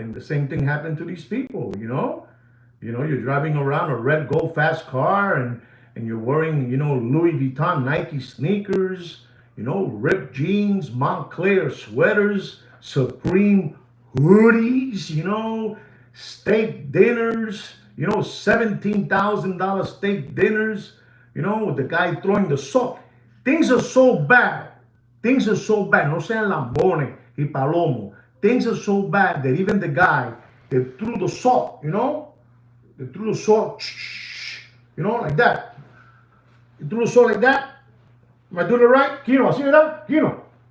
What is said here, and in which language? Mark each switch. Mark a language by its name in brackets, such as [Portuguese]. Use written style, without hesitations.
[English] And the same thing happened to these people, you know? You know, you're driving around a red Go Fast car and you're wearing, you know, Louis Vuitton Nike sneakers, you know, ripped jeans, Montclair sweaters, Supreme hoodies, you know, steak dinners, you know, $17,000 steak dinners, you know, with the guy throwing the salt. Things are so bad. Things are so bad. [Spanish] No sean lambones y palomo. [English] Things are so bad that even the guy that threw the salt, you know, they threw the salt, you know, like that. You threw the salt like that. Am I doing it right? Kino, see that? Kino.